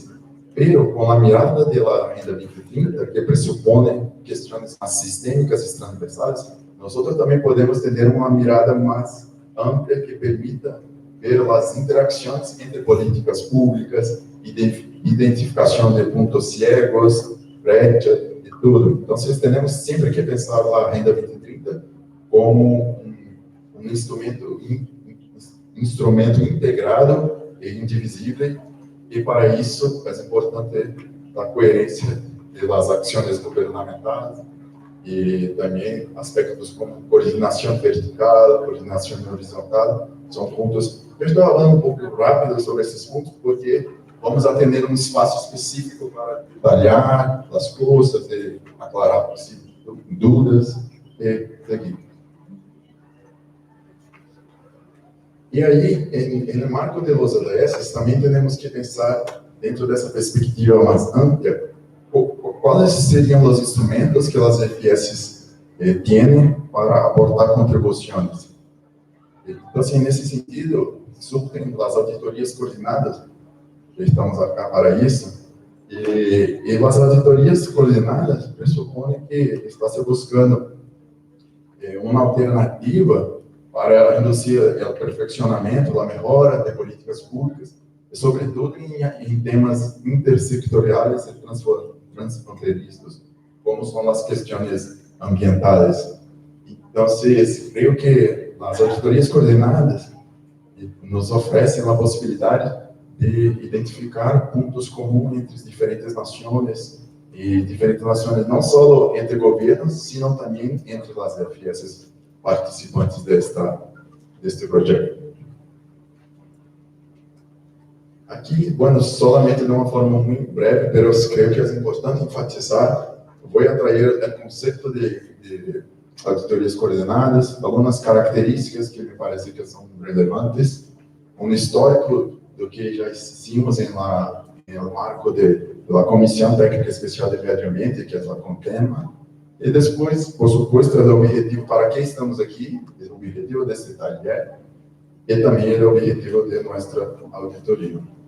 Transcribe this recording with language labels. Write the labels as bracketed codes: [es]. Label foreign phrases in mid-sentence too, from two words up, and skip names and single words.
[es] Pero con la mirada de la Agenda 2030, que presupone cuestiones más sistémicas y transversales, nosotros también podemos tener una mirada más amplia que permita ver las interacciones entre políticas públicas, identificación de puntos ciegos, brecha y todo. Entonces, tenemos siempre que pensar la Agenda 2030 como un instrumento integrado [pt] e indivisível, e para isso é importante a coerência das ações governamentais e também aspectos como coordenação vertical, coordenação horizontal, são pontos. Eu estou falando um pouco rápido sobre esses pontos porque vamos atender um espaço específico para detalhar as coisas, e aclarar possíveis dúvidas e seguir. E aí, no marco [es] de los ODS, [pt] também temos que pensar, dentro dessa perspectiva mais ampla, [es] ¿cuáles serían los instrumentos que las FS tienen para aportar contribuciones? Entonces, en ese sentido, surgen las auditorías coordinadas, que estamos acá para eso. Y las auditorías [pt] coordenadas presuponen que está se buscando uma alternativa para induzir o perfeccionamento, a melhora de políticas públicas, sobretudo em temas intersectoriais e transfronterizos, como são as questões ambientais. Então, creio que as auditorias coordenadas nos oferecem a possibilidade de identificar pontos comuns entre as diferentes nações, e diferentes nações não só entre governos, sino também entre as FS participantes deste projeto. Aqui, bueno, solamente de uma forma muito breve, mas creio que é importante enfatizar, vou trazer o conceito de auditorias coordenadas, algumas características que me parecem que são relevantes, histórico do que já hicimos no marco da Comissão Técnica Especial de Meio Ambiente, que é a CONTEMA, e depois, [es] por supuesto, [pt] o objetivo para que estamos aqui, o objetivo desse taller, e também o objetivo de nossa auditoria.